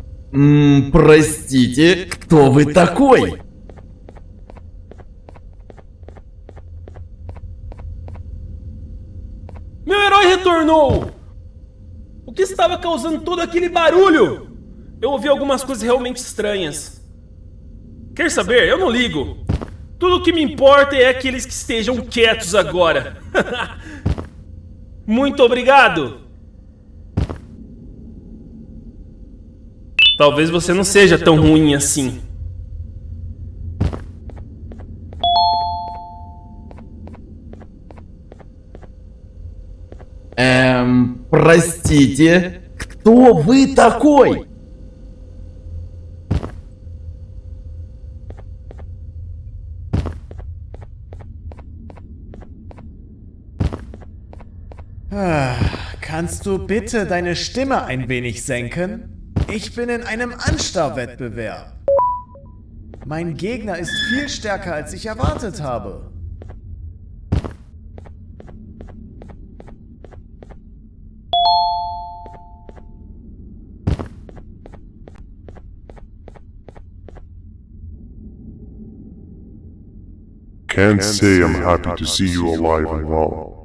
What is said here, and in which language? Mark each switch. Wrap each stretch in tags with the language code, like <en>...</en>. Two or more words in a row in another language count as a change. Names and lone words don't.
<ru>Простите, кто вы такой?</ru> <pt>Meu herói retornou! O que estava causando todo aquele barulho? Eu ouvi algumas coisas realmente estranhas. Quer saber? Eu não ligo. Tudo o que me importa é aqueles que estejam quietos agora. Muito obrigado! Talvez você não seja tão ruim assim.</pt> <ru>Простите, кто вы такой?</ru> <de>Kannst du bitte deine Stimme ein wenig senken? Ich bin in einem Anstarrwettbewerb. Mein Gegner ist viel stärker, als ich erwartet habe.</de> <en>Can't say I'm happy to see you alive and well.</en>